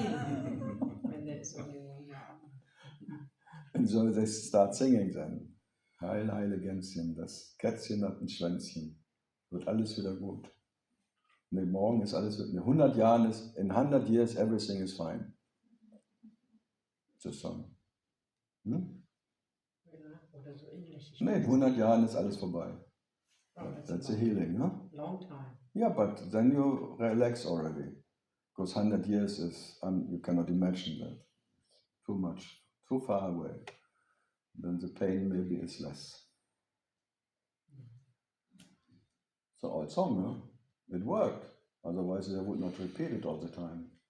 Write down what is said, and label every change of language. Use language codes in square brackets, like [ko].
[en] When there's only 1 more hour. And so they start singing then. [de] Heile Gänschen, das Kätzchen hat ein Schwänzchen. Wird alles wieder gut. Nee, morgen ist alles in 100 Jahren [en] in 100 years everything is fine. It's a song. [de] Ja, oder so ähnlich. Nee, in 100 Jahren ist alles vorbei. Oh, [en] That's a healing, huh? long time. Yeah, but then you relax already. Because 100 years is, you cannot imagine that. Too much, too far away. Then the pain maybe is less. It's an old song, huh? It worked. Otherwise they would not repeat it all the time.